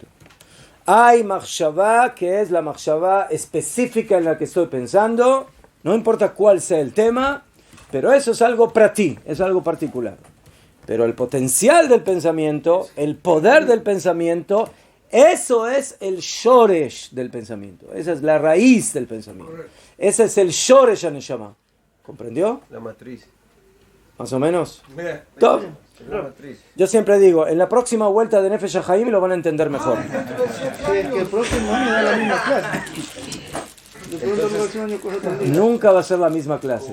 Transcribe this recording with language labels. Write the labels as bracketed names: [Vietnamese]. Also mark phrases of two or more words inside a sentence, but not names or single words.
[Spanish] Hay machshava, que es la machshava específica en la que estoy pensando, no importa cuál sea el tema, pero eso es algo para ti, es algo particular. Pero el potencial del pensamiento, el poder del pensamiento, eso es el shoresh del pensamiento. Esa es la raíz del pensamiento. Ese es el [Hebrew] שורש הנשמה. [Spanish] ¿Comprendió? La matriz. Más o menos. Top. La matriz. Yo siempre digo, en la próxima vuelta de Nefesh HaChaim lo van a entender mejor. Sí, es que el próximo año da la misma clase. De pronto el próximo año coge otro libro. Nunca va a ser la misma clase.